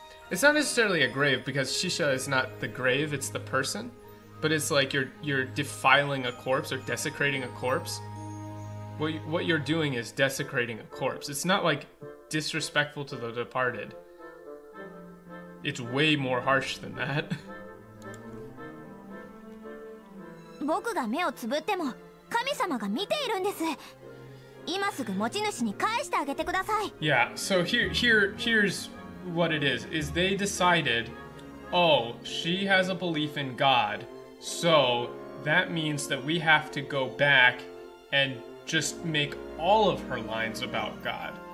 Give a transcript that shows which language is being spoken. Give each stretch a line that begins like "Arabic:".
English: It's not necessarily a grave, because shisha is not the grave, it's the person, but it's like you're defiling a corpse or desecrating a corpse. What you're doing is desecrating a corpse. It's not like disrespectful to the departed. It's way more harsh than that.
Japanese: 僕が目をつぶっても神様が見ているんです。今すぐ持ち主に返してあげてください。
English: Yeah, so here's what it is they decided, oh, she has a belief in God, so that means that we have to go back and just make all of her lines about God.